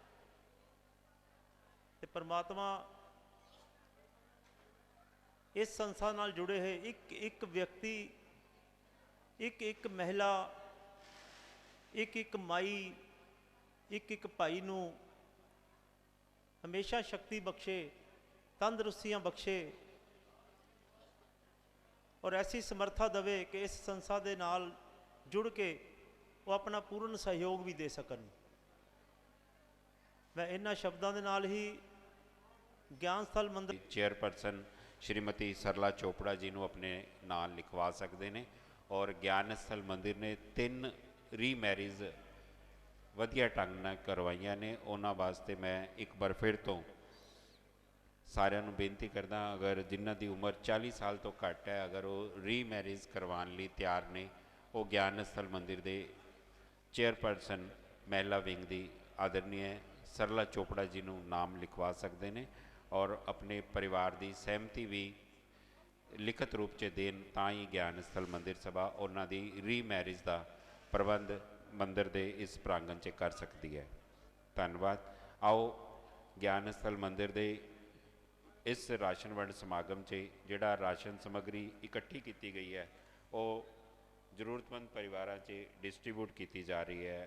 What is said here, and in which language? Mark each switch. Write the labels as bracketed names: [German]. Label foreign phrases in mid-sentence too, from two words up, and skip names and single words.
[Punjabi] ਤੇ ਪਰਮਾਤਮਾ ਇਸ ਸੰਸਥਾ ਨਾਲ ਜੁੜੇ ਹੋਏ ਇੱਕ ਇੱਕ ਵਿਅਕਤੀ, ਇੱਕ ਇੱਕ ਮਹਿਲਾ, ਇੱਕ ਇੱਕ ਮਾਈ, ਇੱਕ ਇੱਕ ਭਾਈ ਨੂੰ ਹਮੇਸ਼ਾ ਸ਼ਕਤੀ ਬਖਸ਼ੇ, ਤੰਦਰੁਸਤੀਆਂ ਬਖਸ਼ੇ ਔਰ ਐਸੀ ਸਮਰੱਥਾ ਦੇਵੇ ਕਿ ਇਸ ਸੰਸਥਾ ਦੇ ਨਾਲ ਜੁੜ ਕੇ ਉਹ ਆਪਣਾ ਪੂਰਨ ਸਹਿਯੋਗ ਵੀ ਦੇ ਸਕਣ। ਮੈਂ ਇਹਨਾਂ ਸ਼ਬਦਾਂ ਦੇ ਨਾਲ ਹੀ ਗਿਆਨ ਸਥਲ ਮੰਦਰ ਚੇਅਰਪਰਸਨ श्रीमती सरला चोपड़ा जी ਨੂੰ ਆਪਣੇ ਨਾਲ ਲਿਖਵਾ ਸਕਦੇ ਨੇ। ਔਰ ਗਿਆਨ ਸਥਲ ਮੰਦਿਰ ਨੇ 3 ਰੀਮੈਰਿਜ ਵਧੀਆ ਢੰਗ ਨਾਲ ਕਰਵਾਈਆਂ ਨੇ। ਉਹਨਾਂ ਵਾਸਤੇ ਮੈਂ ਇੱਕ ਵਾਰ ਫਿਰ ਤੋਂ ਸਾਰਿਆਂ ਨੂੰ ਬੇਨਤੀ ਕਰਦਾ, ਅਗਰ ਜਿਨ੍ਹਾਂ ਦੀ ਉਮਰ 40 ਸਾਲ ਤੋਂ ਘੱਟ ਹੈ, ਅਗਰ ਉਹ ਰੀਮੈਰਿਜ ਕਰਵਾਉਣ ਲਈ ਤਿਆਰ ਨੇ, ਉਹ ਗਿਆਨ ਸਥਲ ਮੰਦਿਰ ਦੇ ਚੇਅਰਪਰਸਨ ਮਹਿਲਾ ਵਿੰਗ ਦੀ ਆਦਰਨੀय सरला चोपड़ा जी ਨੂੰ ਨਾਮ ਲਿਖਵਾ ਸਕਦੇ ਨੇ [Hindi] और अपने परिवार की सहमति भी लिखित रूप से देन [Punjabi] ਤਾਂ [Hindi] ही ज्ञान स्थल मंदिर सभा उन्हों की रीमैरिज का प्रबंध मंदिर के इस प्रांगण से कर सकती है। धन्यवाद। आओ ज्ञान स्थल मंदिर के इस राशन वंड समागम से जिहड़ा राशन समग्री इकट्ठी की गई है वो जरूरतमंद परिवारों से डिस्ट्रीब्यूट की जा रही है।